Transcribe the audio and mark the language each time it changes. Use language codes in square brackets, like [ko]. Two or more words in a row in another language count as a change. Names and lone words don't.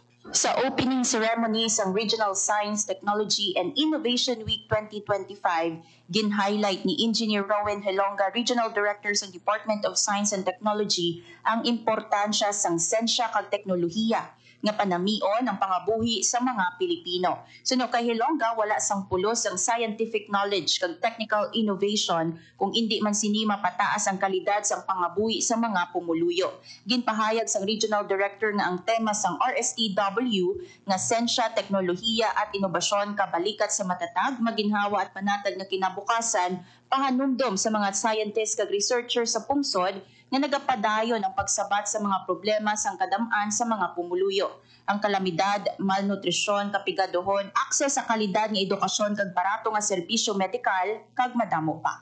[hil] Sa [en] opening ceremony [hil] sang Regional Science, Technology and Innovation Week 2025, gin-highlight ni Engineer Rowan Helonga, Regional Director sa Department of Science and Technology, ang importansya sang sensya kag teknolohiya nga panamion ang pangabuhi sa mga Pilipino. Suno kay Helonga, wala sang pulos ang [en] scientific knowledge [hil] kag [en] technical innovation [hil] kung hindi man sini mapataas ang kalidad sang pangabuhi sa mga pumuluyo. Ginpahayag sang Regional Director nga ang tema sang RSTW nga sensya, teknolohiya at inobasyon kabalikat sa matatag, maginhawa at panatag nga kinabukasan, pahanumdom sa mga scientists kag researchers sa pungsod nga nagapadayon ang pagsabat sa mga problema sang kadam-an sa mga pumuluyo. Ang kalamidad, malnutrisyon, kapigadohon, akses sa kalidad nga edukasyon kag barato nga serbisyo medikal kag madamo pa.